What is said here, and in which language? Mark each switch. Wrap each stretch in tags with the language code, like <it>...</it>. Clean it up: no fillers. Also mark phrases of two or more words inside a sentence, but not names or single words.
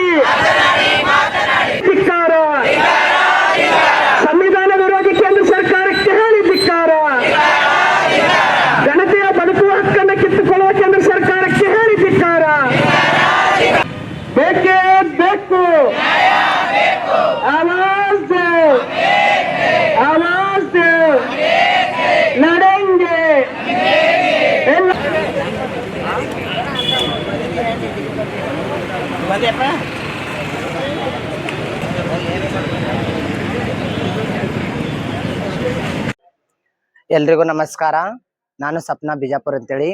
<kn>ಧಿಕ್ಕಾರ. ಸಂವಿಧಾನ ವಿರೋಧಿ ಕೇಂದ್ರ ಸರ್ಕಾರಕ್ಕೆ ಹೇಳಿ ಧಿಕ್ಕಾರ. ಜನತೆಯ ಬದುಕುವ ಹಕ್ಕನ್ನು ಕಿತ್ತುಕೊಳ್ಳುವ ಕೇಂದ್ರ ಸರ್ಕಾರಕ್ಕೆ ಹೇಳಿ ಧಿಕ್ಕಾರ. ಬೇಕೇ ಬೇಕು.</kn> <hi>आवाज दो, आवाज दो, लड़ेंगे.</hi> <kn>ಎಲ್ರಿಗೂ ನಮಸ್ಕಾರ. ನಾನು ಸಪ್ನಾ ಬಿಜಾಪುರ ಅಂತೇಳಿ.</kn>